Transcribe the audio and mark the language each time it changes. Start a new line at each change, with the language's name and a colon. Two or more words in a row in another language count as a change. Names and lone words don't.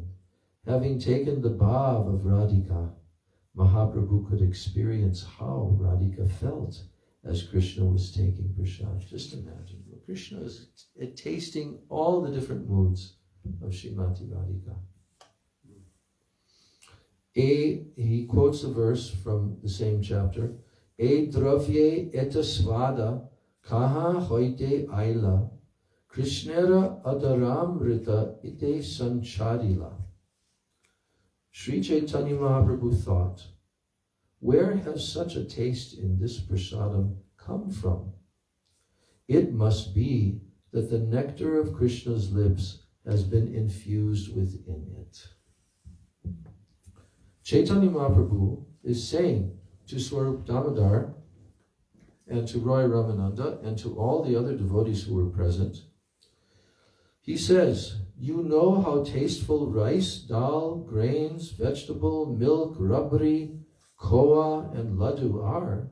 English: Having taken the bhav of Radhika, Mahaprabhu could experience how Radhika felt as Krishna was taking prasad. Just imagine, Krishna is tasting all the different moods of Srimati Radhika. He quotes a verse from the same chapter.
Bangla: এ দ্রব্যে এত স্বাদ কাহাঁ হৈতে আইল কৃষ্ণের অধরামৃত ইথে সঞ্চারিল.
English: Sri Chaitanya Mahaprabhu thought, where has such a taste in this prasadam come from? It must be that the nectar of Krishna's lips has been infused within it. Chaitanya Mahaprabhu is saying to Swarup Damodar and to Roy Ramananda and to all the other devotees who were present, he says, you know how tasteful rice, dal, grains, vegetable, milk, rabri, koa, and laddu are.